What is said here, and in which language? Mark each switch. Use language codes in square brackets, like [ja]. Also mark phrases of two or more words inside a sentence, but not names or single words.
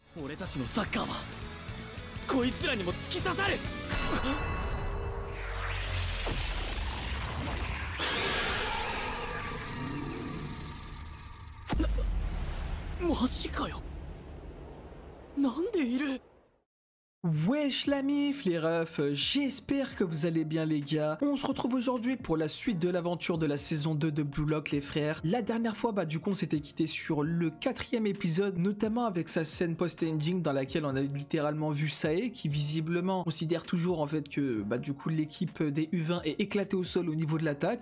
[ja] 俺たちのサッカーはこいつらにも突き刺さる。マジかよ。なんでいる。 [fr] Wesh la mif les refs, j'espère que vous allez bien les gars. On se retrouve aujourd'hui pour la suite de l'aventure de la saison 2 de Blue Lock les frères. La dernière fois du coup on s'était quitté sur le 4e épisode, notamment avec sa scène post-ending dans laquelle on a littéralement vu Sae qui visiblement considère toujours en fait que du coup l'équipe des U20 est éclatée au sol au niveau de l'attaque.